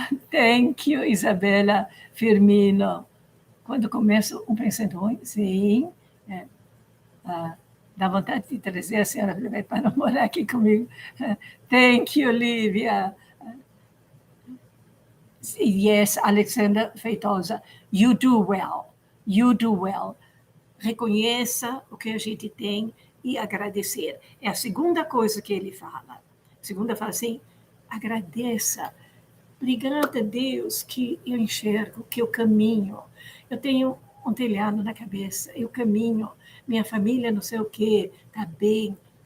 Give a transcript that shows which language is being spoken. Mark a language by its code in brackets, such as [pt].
[en] Thank you, [pt] Isabela Firmino. Quando começo um pensamento ruim, sim, dá vontade de trazer a senhora para morar aqui comigo. [en] Thank you, Lívia. Yes, Alexandra Feitosa, you do well. You do well. [pt] Reconheça o que a gente tem e agradecer. É a segunda coisa que ele fala. A segunda fala assim, agradeça. Obrigada, Deus, que eu enxergo, que eu caminho. Eu tenho um telhado na cabeça, eu caminho. Minha família não sei o quê, está bem.